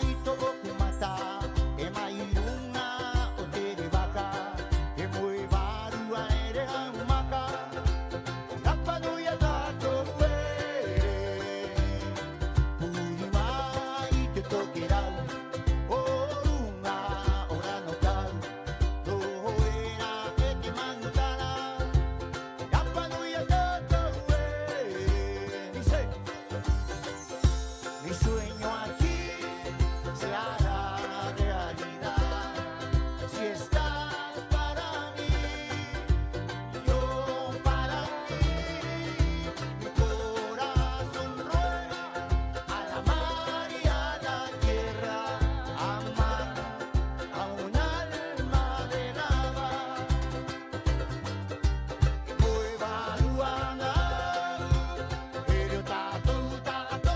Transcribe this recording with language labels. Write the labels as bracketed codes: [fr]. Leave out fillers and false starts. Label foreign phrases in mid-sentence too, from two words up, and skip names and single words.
[rap] togo kumata, e mairunga o te ribaka, e mui varua ere amaka, tapanu ya tato ue, puri mai te tokerau, orunga ora no kau, roho era e te mangutara, tapanu ya tato ue, [es] dice. Mi sueño aquí se hará realidad si estás para mí, yo para ti. Mi corazón ruega a la mar y a la tierra, amar a un alma de lava que mueva ruana, pero [rap] tato tato.